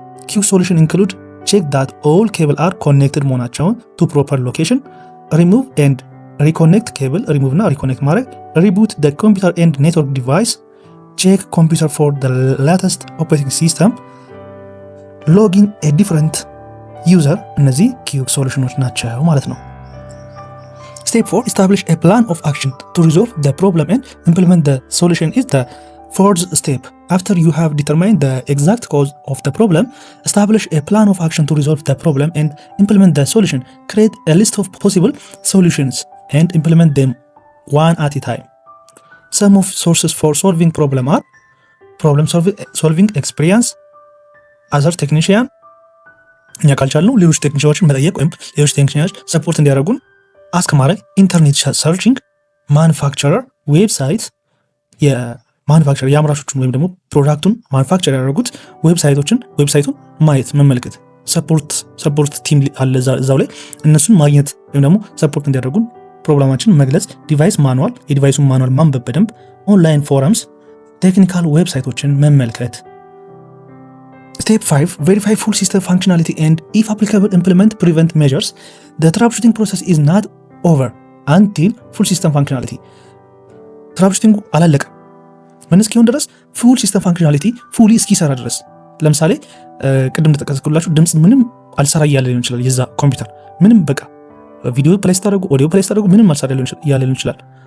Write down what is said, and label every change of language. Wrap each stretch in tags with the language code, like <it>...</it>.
<en>quick solution include check that all cable are connected መሆናቸውን to proper location፣ remove and reconnect cable፣ remove እና reconnect ማድረግ፣ reboot the computer and network device፣ check computer for the latest operating system፣ login a different user። እነዚህ quick solutions</en> <am>ናቸው ማለት ነው።</am> <en>Step 4 establish a plan of action to resolve the problem and implement the solution is the fourth step. After you have determined the exact cause of the problem, establish a plan of action to resolve the problem and implement the solution. Create a list of possible solutions and implement them one at a time. Some of sources for solving problem are problem solving experience, other technician</en> <am>እኛ ካልቻልነው ሌሎች ቴክኒሻዎችን መጠየቅ ወይም ሌሎች ቴክኒሻዎች ሰፖርት እንዲያደርጉን አስክ ማድረግ፣ ኢንተርኔት ሰርችንግ፣ ማኑፋክቸረር ዌብሳይት የማኑፋክቸር የአምራቾቹን ወይም ደግሞ ፕሮዳክቱን ማኑፋክቸር ያደረጉት ዌብሳይቱን ማየት መመልከት፣ ሰፖርት ቲም አለ እዛው ላይ እነሱን ማግኘት ወይም ደግሞ ሰፖርት እንዲያደርጉን ፕሮብለማችን መግለጽ፣ ዲቫይስ ማኑዋል የዲቫይሱን ማኑዋል ማንበብ በደንብ፣ ኦንላይን ፎረምስ፣ ቴክኒካል ዌብሳይቶችን መመልከት። Step 5.</am> <en>Verify full system functionality and if applicable implement prevent measures. The troubleshooting process is not over until full system functionality.</en> <am>Troubleshooting አላለቀ ምን እስኪሆን ድረስ</am> <en>full system functionality fully</en> <am>እስኪሰራ ድረስ። ለምሳሌ ቅድም እንደጠቀስኩላችሁ ድምጽ ምንም አልሰራ እያለ ሊሆን ይችላል። የዛ ኮምፒውተር ምንም በቃ ቪዲዮ ፕሌይ ስታደርጉ ኦዲዮ ፕሌይ ስታደርጉ ምንም አልሰራ እያለ ሊሆን ይችላል።</am>